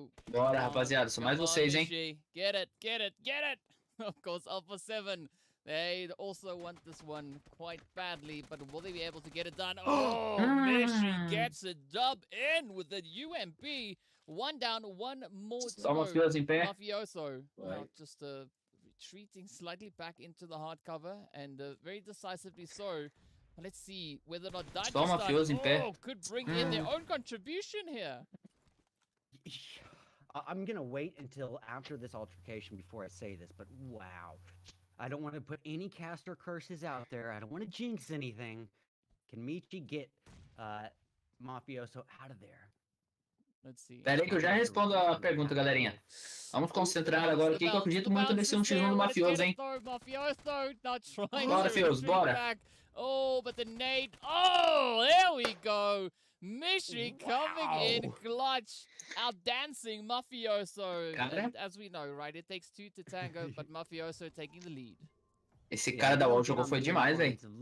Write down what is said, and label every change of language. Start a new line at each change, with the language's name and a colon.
Portuguese: Bora, rapaziada, só mais vocês, hein?
English: Get it, get it, get it! Of course, Alpha 7. They also want this one quite badly, but will they be able to get it done? Oh, Mishi gets a dub in with the UMP. One down, one more to go.
Portuguese: Mafioso em pé.
English: Mafioso just retreating slightly back into the hard cover, and very decisively so. Let's see whether or not Dajistan could bring in their own contribution here. I'm gonna wait until after this altercation before I say this, but wow. I don't want to put any caster curses out there. I don't want to jinx anything. Can Michi get Mafioso out of there? Let's see.
Portuguese: Pera aí que eu já respondo a pergunta, galerinha. Vamos concentrar agora aqui que eu acredito muito nesse 1x1 do Mafioso, hein? Bora, Fioso, bora.
English: Oh, but the nade. Oh, there we go. Mishi coming in clutch, outdancing Mafioso. And as we know, right, it takes two to tango, but Mafioso taking the lead.
Portuguese: Esse cara da wall jogou foi demais, velho.